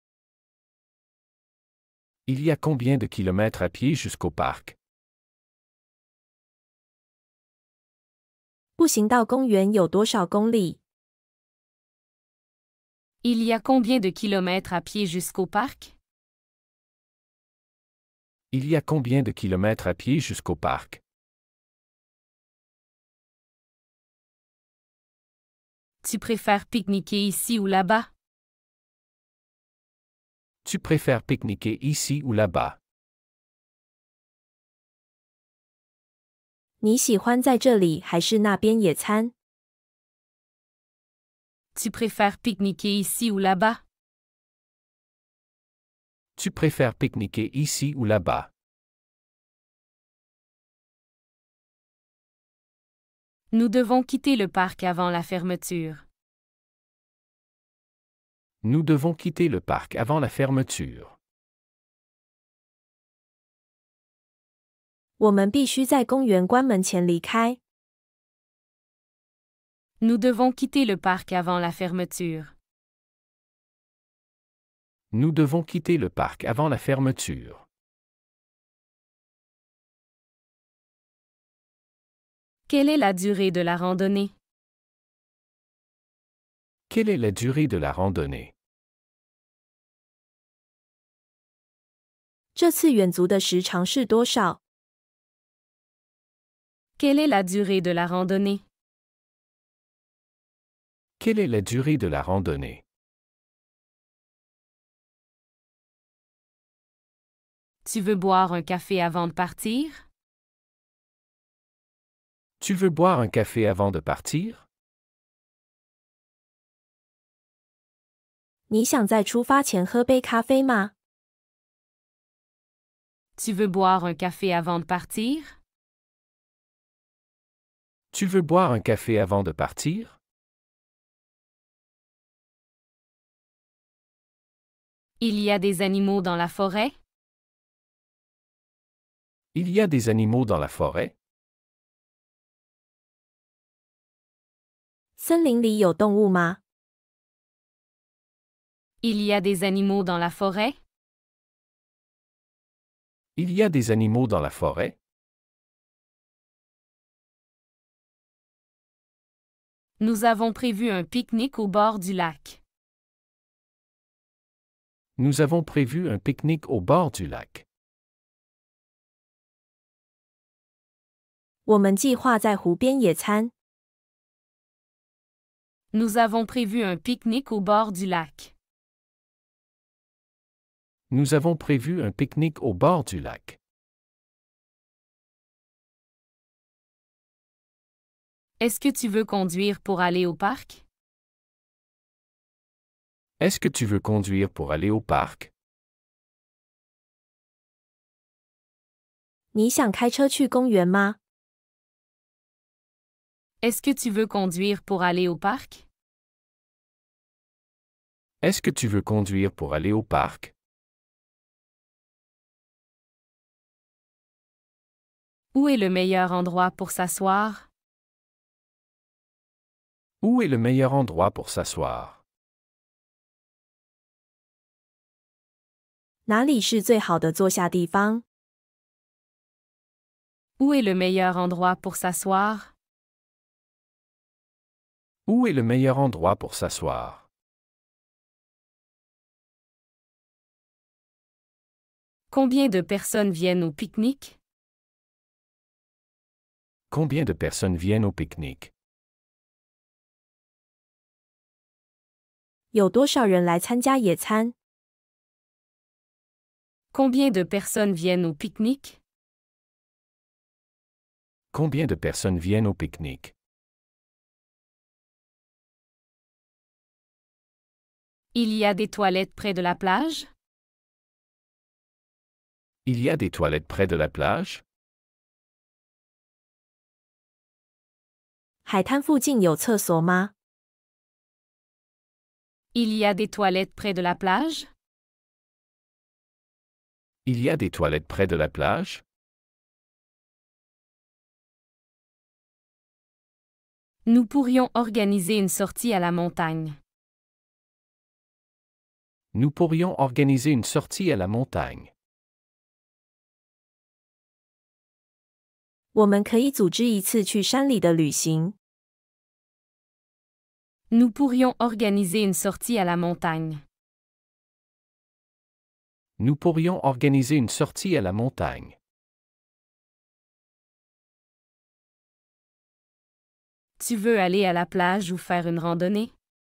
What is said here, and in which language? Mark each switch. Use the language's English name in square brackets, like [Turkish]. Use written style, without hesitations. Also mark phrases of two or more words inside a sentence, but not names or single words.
[French] Il y a combien de kilomètres à pied jusqu'au parc? [Chinese] 步行到公园有多少公里？ [French] Il y a combien de kilomètres à pied jusqu'au parc? Il y a combien de kilomètres à pied jusqu'au parc? Tu préfères pique-niquer ici ou là-bas? Tu préfères pique-niquer ici ou là-bas? [Chinese] 你喜欢在这里还是那边野餐？ [French] Tu préfères pique-niquer ici ou là-bas? Tu préfères pique-niquer ici ou là-bas? Nous devons quitter le parc avant la fermeture. Nous devons quitter le parc avant la fermeture. [Chinese] 我们必须在公园关门前离开。 [French] Nous devons quitter le parc avant la fermeture. Nous devons quitter le parc avant la fermeture. Quelle est la durée de la randonnée? Quelle est la durée de la randonnée? [Chinese] 这次远足的时长是多少？ [French] Quelle est la durée de la randonnée? Quelle est la durée de la randonnée? Tu veux boire un café avant de partir? Tu veux boire un café avant de partir? [Chinese] 你想在出发前喝杯咖啡吗？ [French] Tu veux boire un café avant de partir? Tu veux boire un café avant de partir? Il y a des animaux dans la forêt? Il y a des animaux dans la forêt? [Chinese] 森林里有动物吗？ [French] Il y a des animaux dans la forêt? Il y a des animaux dans la forêt? Nous avons prévu un pique-nique au bord du lac. Nous avons prévu un pique-nique au bord du lac. [Chinese] 我们计划在湖边野餐。 [French] Nous avons prévu un pique-nique au bord du lac. Nous avons prévu un pique-nique au bord du lac. Est-ce que tu veux conduire pour aller au parc? Est-ce que tu veux conduire pour aller au parc? [Chinese] 你想开车去公园吗？ [French] Est-ce que tu veux conduire pour aller au parc? Est-ce que tu veux conduire pour aller au parc? Où est le meilleur endroit pour s'asseoir? Où est le meilleur endroit pour s'asseoir? [Chinese] 哪里是最好的坐下地方？ [French] Où est le meilleur endroit pour s'asseoir? Où est le meilleur endroit pour s'asseoir? Combien de personnes viennent au pique-nique? Combien de personnes viennent au pique-nique? [Chinese] 有多少人来参加野餐？ [French] Combien de personnes viennent au pique-nique? Combien de personnes viennent au pique-nique? Il y a des toilettes près de la plage? Il y a des toilettes près de la plage? [Chinese] 海滩附近有厕所吗？ [French] Il y a des toilettes près de la plage? Il y a des toilettes près de la plage? Nous pourrions organiser une sortie à la montagne. Nous pourrions organiser une sortie à la montagne. [Chinese] 我们可以组织一次去山里的旅行。 [French] Nous pourrions organiser une sortie à la montagne. Nous pourrions organiser une sortie à la montagne. Tu veux aller à la plage ou faire une randonnée?